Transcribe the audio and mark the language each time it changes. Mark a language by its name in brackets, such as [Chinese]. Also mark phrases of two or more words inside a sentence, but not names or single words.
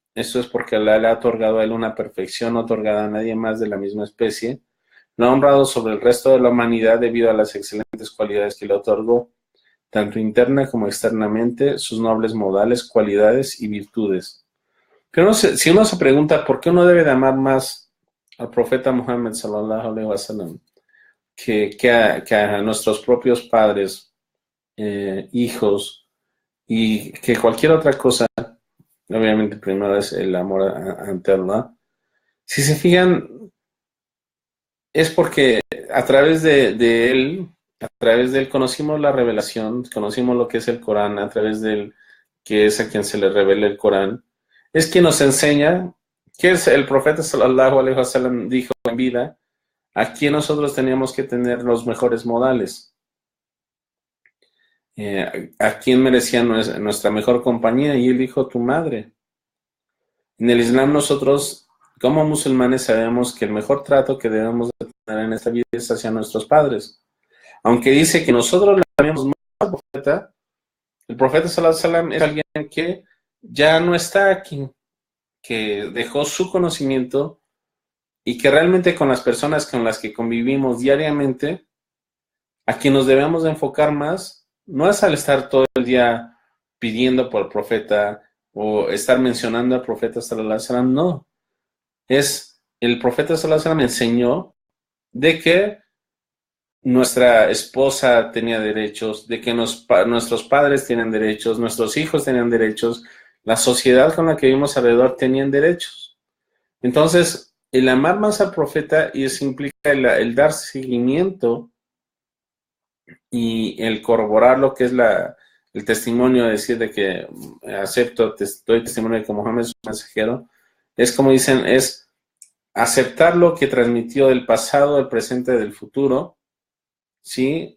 [Spanish] Esto es porque Allah le ha otorgado a él una perfección otorgada a nadie más de la misma especie. Lo ha honrado sobre el resto de la humanidad debido a las excelentes cualidades que le otorgó, tanto interna como externamente, sus nobles modales, cualidades y virtudes. Pero si uno se pregunta por qué uno debe de amar más al profeta Muhammad [Arabic] صلى الله عليه وسلم [Spanish] que a nuestros propios padres, hijos y que cualquier otra cosa, obviamente primero es el amor ante Allah. Si se fijan, es porque a través de él, a través de él conocimos la revelación, conocimos lo que es el Corán, a través de él, que es a quien se le revela el Corán, es quien nos enseña que es el profeta [Arabic] صلى الله عليه وسلم [Spanish] dijo en vida, aquí nosotros teníamos que tener los mejores modales. ¿A quién merecía nuestra mejor compañía? Y él dijo, tu madre. En el Islam nosotros, como musulmanes, sabemos que el mejor trato que debemos de tener en esta vida es hacia nuestros padres. Aunque dice que nosotros le llamamos más al profeta, el profeta [Arabic] صلى الله عليه وسلم [Spanish] es alguien que ya no está aquí, que dejó su conocimiento y que realmente con las personas con las que convivimos diariamente, a quien nos debemos de enfocar más, no es al estar todo el día pidiendo por el profeta o estar mencionando al profeta [Arabic] صلى الله عليه وسلم, [Spanish] no. Es el profeta [Arabic] صلى الله عليه وسلم [Spanish] enseñó de que nuestra esposa tenía derechos, de que nuestros padres tienen derechos, nuestros hijos tenían derechos, la sociedad con la que vivimos alrededor tenían derechos. Entonces, el amar más al profeta y eso implica el dar seguimiento y el corroborar lo que es el testimonio, decir de que doy testimonio de que Mohammed es un mensajero, es como dicen, es aceptar lo que transmitió del pasado, del presente, del futuro, ¿sí?